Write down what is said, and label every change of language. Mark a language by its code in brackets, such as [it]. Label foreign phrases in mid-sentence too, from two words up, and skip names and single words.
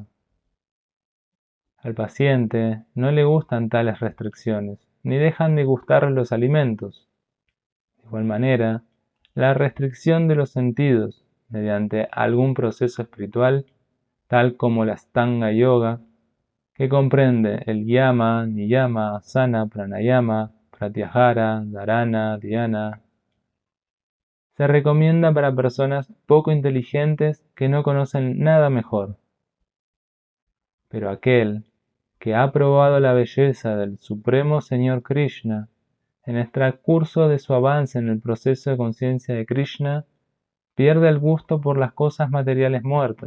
[es] Al paciente no le gustan tales restricciones, ni dejan de gustar los alimentos. De igual manera, la restricción de los sentidos mediante algún proceso espiritual, tal como la Astanga Yoga, que comprende el [sa] yama, niyama, asana, pranayama, pratyahara, dharana, dhyana, [es] se recomienda para personas poco inteligentes que no conocen nada mejor. Pero aquel que ha probado la belleza del Supremo Señor Krishna en el transcurso de su avance en el proceso de conciencia de Krishna, pierde el gusto por las cosas materiales muertas.